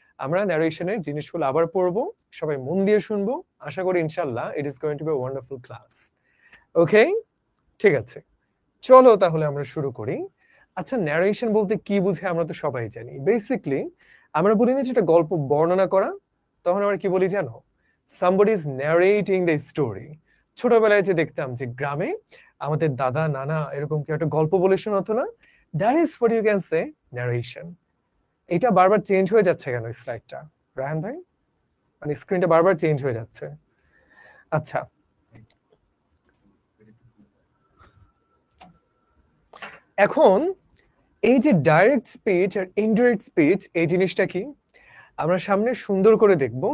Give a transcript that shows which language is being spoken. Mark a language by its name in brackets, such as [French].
[Bangla] আমরা ন্যারেশনের জিনিসগুলো আবার পড়বো, সবাই মন দিয়ে শুনবো। আশা করি ইনশাআল্লাহ [English] It is going to be a wonderful class. [Bangla] ওকে, ঠিক আছে, চলো তাহলে আমরা শুরু করি। আচ্ছা, ন্যারেশন বলতে কি বুঝে আমরা তো সবাই জানি। বেসিক্যালি আমরা বলি না যেটা গল্প বর্ণনা করা, তখন আমরা কি বলি জানো? [English] somebody is narrating the story। [Bangla] ছোটবেলায় যে দেখতাম যে গ্রামে আমাদের দাদা নানা এরকম কি একটা গল্প বলে শোনাতো না, [English] that is what you can say [Bangla] narration. এটা বারবার চেঞ্জ হয়ে যাচ্ছে কেন স্লাইডটা, রায়হান ভাই? মানে স্ক্রিনটা বারবার চেঞ্জ হয়ে যাচ্ছে। আচ্ছা, এখন এই যে ডাইরেক্ট স্পিচ আর ইনডাইরেক্ট স্পিচ, এই জিনিসটা কি আমরা সামনে সুন্দর করে দেখব।